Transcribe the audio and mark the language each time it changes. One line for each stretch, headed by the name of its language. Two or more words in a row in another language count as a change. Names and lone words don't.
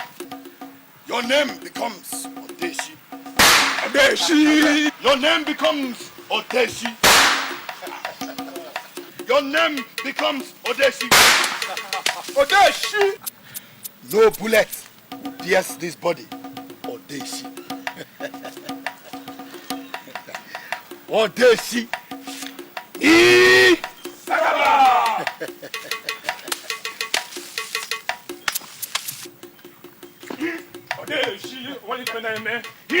English: Your name becomes Odeshi. Your name becomes Odeshi. Your name becomes Odeshi. Odeshi! No bullet will pierce this body. Odeshi. Odeshi. Sakaba! Odeshi, what is your name, man? Here!